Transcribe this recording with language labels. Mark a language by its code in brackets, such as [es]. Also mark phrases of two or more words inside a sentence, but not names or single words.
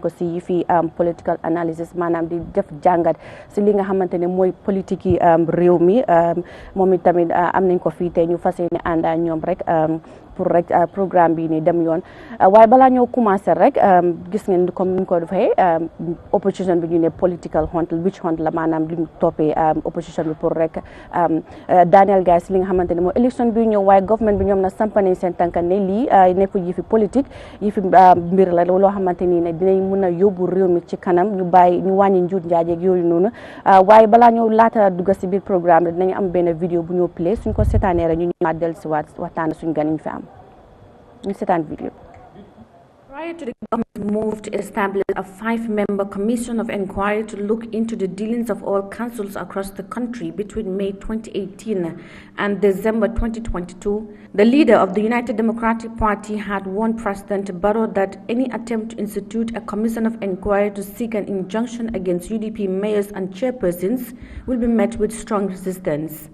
[wo] ko si fi [en] political analysis [wo] maanaam di def jàngat si li nga xamante ne mooy politique yi réew mi moom it tamit am nañ ko fii tey ñu fas yéene ànd ak ñoom rek pour rek programme bi ni dem yoon waaye balaa ñoo commencé rek gis ngeen comme ni ñu ko defee opposition bi ñu ne [en] political hunt witch hunt [wo] la maanaam li ñu toppee opposition bi pour rek Daniel Guy si li nga xamante ne mooy élection bi ñëw waaye government bi ñoom na samp nañ seen tànka ne lii nekkul yi fi politique yi fi mbir la loo xamante ni ne dinañ mën a yóbbu réew mi ci kanam ñu wàññi njuut njaajeeg yooyu noonu waaye balaa ñoo laata dugg si biir programme bi dinañ am benn vidéo bu ñoo play suñ ko seetaanee rek ñu ñëwaat dellusiwaat waxtaan suñ gan ñu fi am ñu seetaan vidéo. [en] Prior to the government move to establish a 5-member commission of inquiry to look into the dealings of all councils across the country between May 2018 and December 2022, the leader of the United Democratic Party had warned President Barrow that any attempt to institute a commission of inquiry to seek an injunction against UDP mayors and chairpersons will be met with strong resistance.